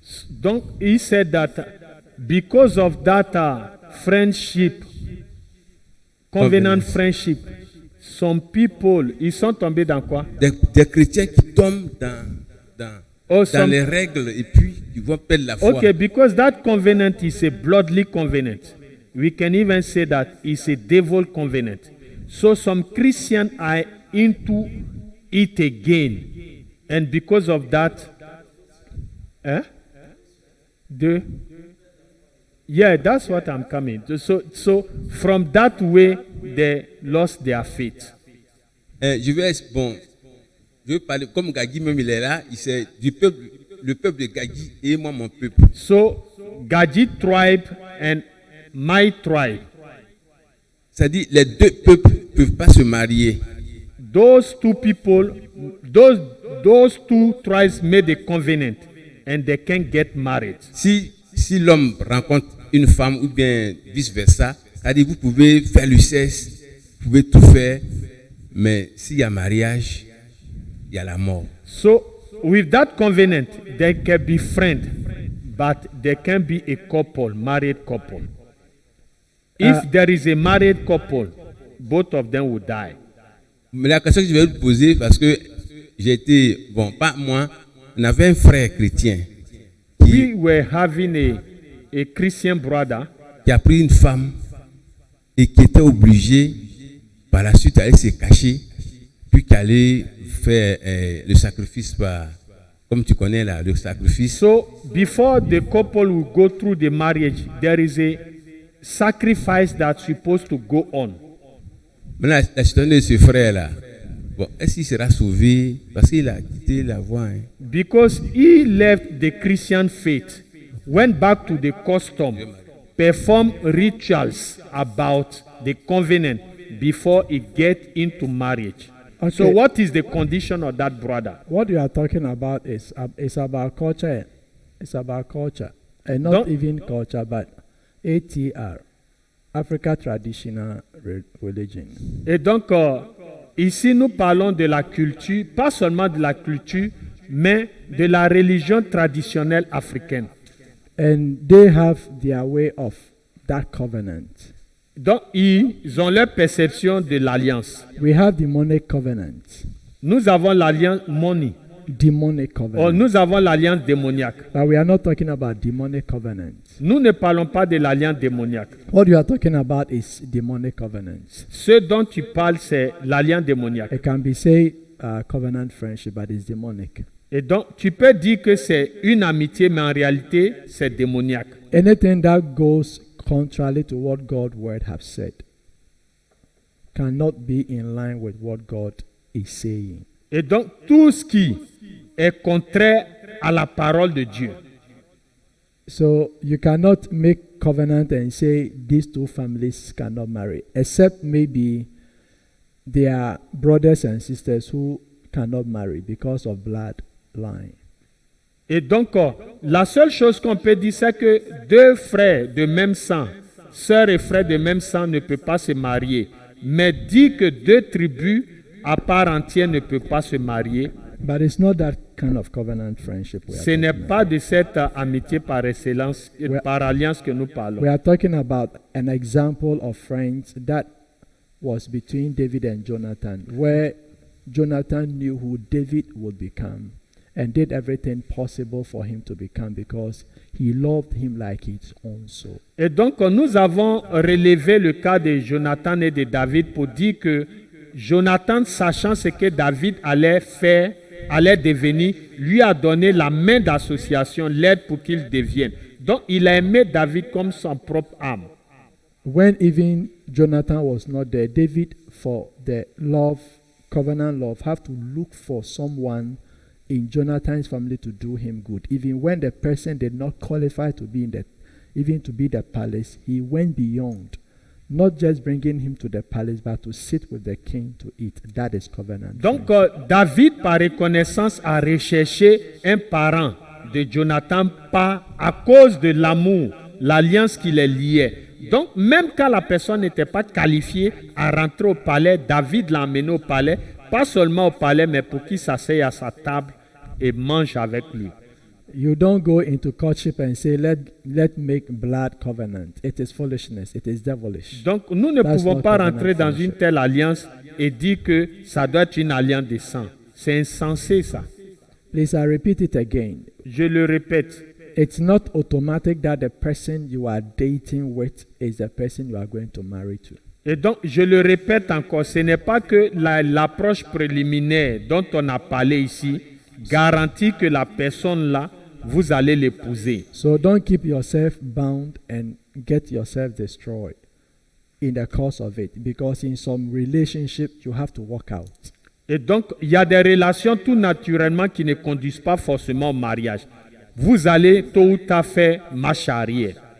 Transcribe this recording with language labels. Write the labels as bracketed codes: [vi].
[en] Donc he said that because of that friendship, covenant friendship, some people, [fr] ils sont tombés dans quoi? Des chrétiens qui tombent dans [en] some- [fr] les règles et puis qui vont perdre la foi. [en] Okay, because that covenant is a bloodly covenant. We can even say that it's a devil covenant. So some Christians are into it again. And because of that, yeah, that's what I'm coming to. So from that way, they lost their faith. [fr] Je vais parler, comme Gagui même il est là, il sait du peuple, le peuple de Gagui et moi mon peuple. [en] So Gaji tribe and my tribe, [fr] C'est-à-dire les deux peuples ne peuvent pas se marier. [en] those two people, those two tribes made a covenant and they can't get married. [fr] Si l'homme rencontre une femme ou bien vice-versa, c'est-à-dire vous pouvez faire le sexe, vous pouvez tout faire, mais s'il y a mariage, il y a la mort. [en] So with that covenant, they can be friends, but they can be a couple, married couple. If there is a married couple, both of them will die. [fr] Mais la question que je vais vous poser, parce que j'ai été, bon, pas moi, on avait un frère chrétien [en] We were having a Christian brother [fr] qui a pris une femme et qui était obligé par la suite d'aller se cacher, puis qu'aller faire le sacrifice comme tu connais là, le sacrifice. [en] So before the couple will go through the marriage, there is a sacrifice that's supposed to go on. [fr] Maintenant, la situation de ce frère là, bon, est-ce qu'il sera sauvé parce qu'il a quitté la voie, hein? [en] Because he left the Christian faith, went back to the custom, performed rituals about the covenant before he get into marriage. Okay. So what is the condition of that brother? What you are talking about is about culture. It's about culture. And not Don't- even culture, but ATR, Africa Traditional Religion. [fr] Et donc, ici, nous parlons de la culture, pas seulement de la culture, mais de la religion traditionnelle africaine. [en] And they have their way of that covenant. [fr] Donc, ils ont leur perception de l'alliance. [en] We have demonic covenant. [fr] Nous avons l'alliance money, [en] Demonic [fr] ou [en] covenant. [fr] nous avons l'alliance démoniaque. [en] But we are not talking about demonic covenant. [fr] Nous ne parlons pas de l'alliance démoniaque. [en] What you are talking about is demonic covenants. [fr] Ce dont tu parles, c'est l'alliance démoniaque. [en] It can be say covenant friendship, but it's demonic. [fr] Et donc, tu peux dire que c'est une amitié, mais en réalité, c'est démoniaque. [en] Anything that goes contrary to what God's word have said cannot be in line with what God is saying. [fr] Et donc, tout ce qui est contraire à la parole de Dieu, [en] So you cannot make covenant and say these two families cannot marry, except maybe they are brothers and sisters who cannot marry because of bloodline. [fr] et donc, la seule chose qu'on peut dire, c'est que deux frères de même sang, sœurs et frères de même sang ne peuvent pas se marier. Mais dit que deux tribus à part entière ne peuvent pas se marier, [en] But it's not that kind of covenant friendship we are [fr] ce n'est [en] talking [fr] pas de cette amitié par excellence, Ouais. par alliance que nous parlons. [en] We are talking about an example of friends that was between David and Jonathan, where Jonathan knew who David would become and did everything possible for him to become because he loved him like his own soul. [fr] Et donc, nous avons relevé le cas de Jonathan et de David pour dire que Jonathan, sachant ce que David allait faire, allait devenir, lui a donné la main d'association, l'aide pour qu'il devienne. Donc, il a aimé David comme son propre âme. [en] When even Jonathan was not there, David, for the love, covenant love, have to look for someone in Jonathan's family to do him good. Even when the person did not qualify to be in the, even to be the palace, he went beyond, not just bringing him to the palace, but to sit with the king to eat. That is covenant. [fr] Donc, [en] friendship. [fr] David, par reconnaissance, a recherché un parent de Jonathan pas à cause de l'amour, l'alliance qui les liait. Donc, même quand la personne n'était pas qualifiée à rentrer au palais, David l'a emmené au palais, pas seulement au palais, mais pour qu'il s'asseye à sa table et mange avec lui. [en] You don't go into courtship and say, let make blood covenant. It is foolishness. It is devilish. [fr] Donc, nous ne [en] That's [fr] pouvons [en] not [fr] pas [en] covenant [fr] rentrer dans [en] friendship. [fr] une telle alliance et dire que ça doit être une alliance de sang. C'est insensé, ça. [en] Please, I repeat it again. [fr] Je le répète. [en] It's not automatic that the person you are dating with is the person you are going to marry to. [fr] Et donc, je le répète encore, ce n'est pas que l'approche préliminaire dont on a parlé ici garantit que la personne là, vous allez l'épouser. [en] So don't keep yourself bound and get yourself destroyed in the course of it, because in some relationship you have to work out. [fr] Et donc, il y a des relations tout naturellement qui ne conduisent pas forcément au mariage. Vous allez tôt ou tard faire marche arrière.